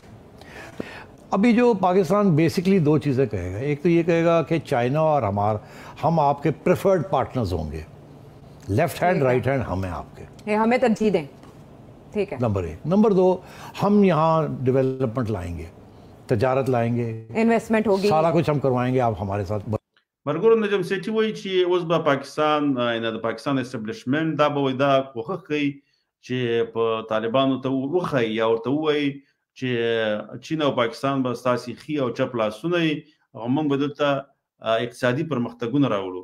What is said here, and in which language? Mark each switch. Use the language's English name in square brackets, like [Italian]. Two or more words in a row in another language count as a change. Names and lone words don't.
[Urdu] ابھی جو پاکستان بیسکلی 2 چیزیں کہے گا، ایک تو یہ کہے گا کہ چائنا اور ہم آپ کے [English] preferred partners [Urdu] ہوں گے, [English] left hand right hand [Urdu] ہم ہیں آپ کے, ہمیں ترجیح دیں، ٹھیک ہے. नंबर 1। نمبر 2، ہم یہاں ڈیولپمنٹ لائیں گے، تجارت لائیں گے, انویسٹمنٹ ہوگی, سارا کچھ ہم کروائیں گے، آپ ہمارے ساتھ. [Pashto] مرګور نجم سیټي وایي چې اوس به پاکستان نه د پاکستان اسټابلیشمنت دا به دا کوخه کوي چې په طالبانو ته وخی یا ورته وایي چې چین او پاکستان به ستاسي خي او چپ لاسونه موږ به دلته اقتصادي پرمختګونه راوړو.